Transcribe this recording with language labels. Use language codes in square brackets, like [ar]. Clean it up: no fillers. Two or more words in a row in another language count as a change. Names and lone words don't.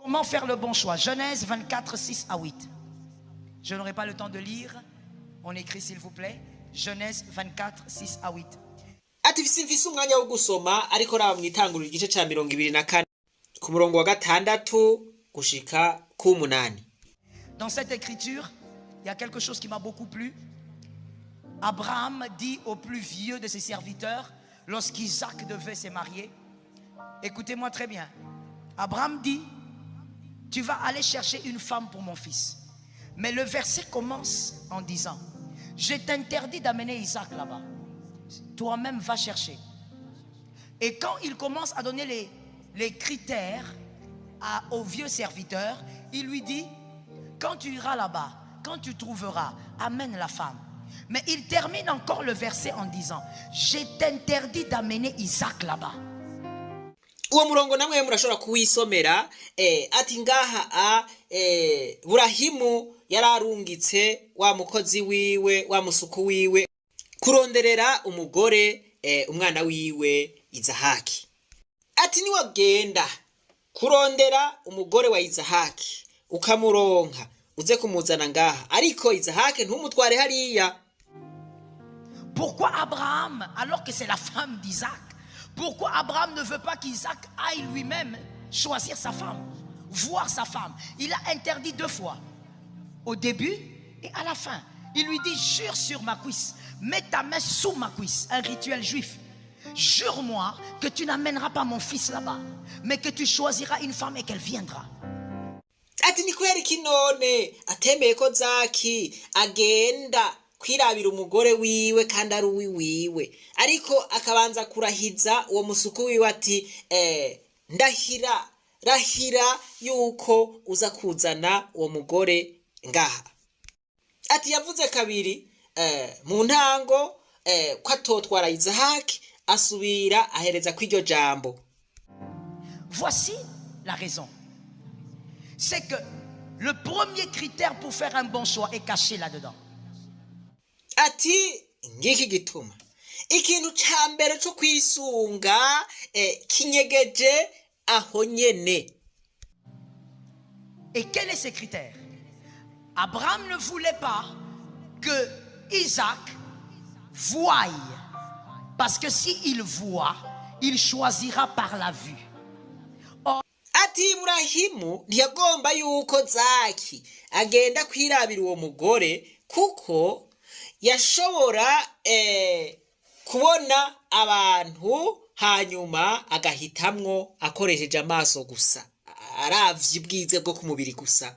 [fr] Comment faire le bon choix? Genèse 24, 6 à 8. Je n'aurai pas le temps de lire. On écrit s'il vous plaît. Genèse 24, 6 à 8. [rn] ati mfise umwanya wo gusoma ariko raba mwitangurira igice ca 24 ku murongo wa 6 gushika ku 8. [fr] Dans cette écriture, il y a quelque chose qui m'a beaucoup plu. Abraham dit au plus vieux de ses serviteurs, lorsqu'Isaac devait se marier, écoutez-moi très bien. Abraham dit, tu vas aller chercher une femme pour mon fils. Mais le verset commence en disant, je t'interdis d'amener Isaac là-bas. Toi-même va chercher. Et quand il commence à donner les critères au vieux serviteur, il lui dit, quand tu iras là-bas, quand tu trouveras, amène la femme. Mais il termine encore le verset en disant, je t'interdis d'amener Isaac là-bas. [rn] Uwo murongo namwe murashobora kuwisomera ati ngaha Burahimu yararungitse wa mukozi wiwe wa musuku wiwe kuronderera umugore umwana wiwe Izahaki. Ati niwagenda kurondera umugore wa Izahaki ukamuronka uze kumuzana ngaha ariko Izahaki ntumutware hariya. [fr] Pourquoi Abraham, alors que c'est la femme d'Isaac, pourquoi Abraham ne veut pas qu'Isaac aille lui-même choisir sa femme, voir sa femme? Il a interdit 2 fois, au début et à la fin. Il lui dit, jure sur ma cuisse, mets ta main sous ma cuisse, un rituel juif. Jure-moi que tu n'amèneras pas mon fils là-bas, mais que tu choisiras une femme et qu'elle viendra. [rn] Ati ni kweri kinone atemeye ko Zaki agenda kwirabira umugore wiwe kandi ari wiwe ariko akabanza kurahiza uwo musuku wiwe ati rahira yuko uza kuzana uwo mugore ngaha. Ati yavuze kabiri mu ntango ko atotwara Izahaki asubira ahereza kw'iryo jambo. [fr] Voici la raison. C'est que le premier critère pour faire un bon choix est caché là-dedans. [rn] Ati ngiki gituma ikintu ca mbere cyo kwisunga kinyegeje aho nyene. [fr] Et quel est ce critère? Abraham ne voulait pas que Isaac voie, parce que s'il voit, il choisira par la vue. [rn] Ati Burahimu ntiyagomba yuko Zaki agenda kwirabira uwo mugore kuko yashobora kubona abantu hanyuma agahitamwo akoresheje amaso gusa aravye ubwize bwo kumubiri gusa.